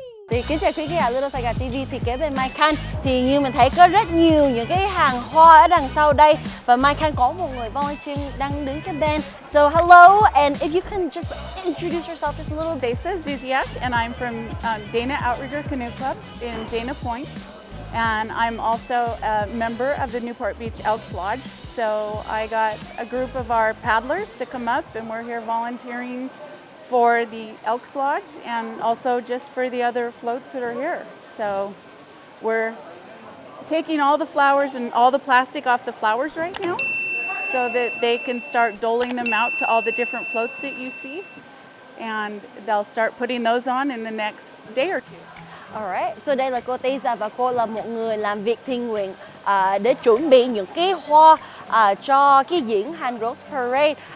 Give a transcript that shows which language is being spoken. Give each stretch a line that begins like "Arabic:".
Vietnamese: Thì kính chào quý khán giả Little Saigon TV. Thì kế bên Mai Khanh thì như mình thấy có rất nhiều những cái hàng hoa ở đằng sau đây, và Mai Khanh có một người volunteer đang đứng cái bên.
English: So hello, and if you can just introduce yourself just a little. Desa Zuziak, and I'm from Dana Outrigger Canoe Club in Dana Point, and I'm also a member of the Newport Beach Elks Lodge. So I got a group of our paddlers to come up, and we're here volunteering for the Elks Lodge and also just for the other floats that are here. So we're taking all the flowers and all the plastic off the flowers right now so that they can start doling them out to all the different floats that you see, and they'll start putting those on in the next day or two.
Vietnamese: Alright, so đây là cô Tisa, và cô là một người làm việc thiện nguyện để chuẩn bị những cái hoa cho cái diễn hành Rose Parade.